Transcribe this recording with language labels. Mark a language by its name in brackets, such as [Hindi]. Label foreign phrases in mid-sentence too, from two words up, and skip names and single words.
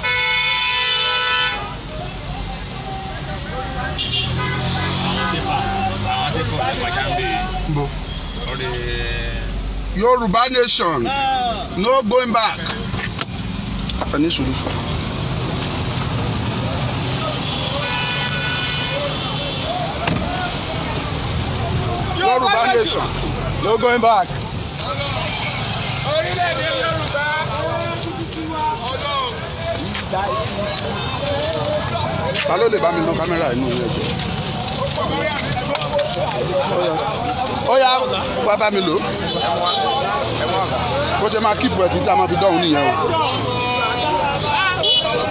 [English] Yoruba Nation, no going back. Yoruba Nation, no going back. [Yoruba] Ta ló lè bá mi lo kámẹ́rà inú ilé ẹjọ́? Óyá wá bá mi lò. Bó ṣe máa kíìpù ẹ̀ títí a máa fi dọ́hùn nìyẹn o.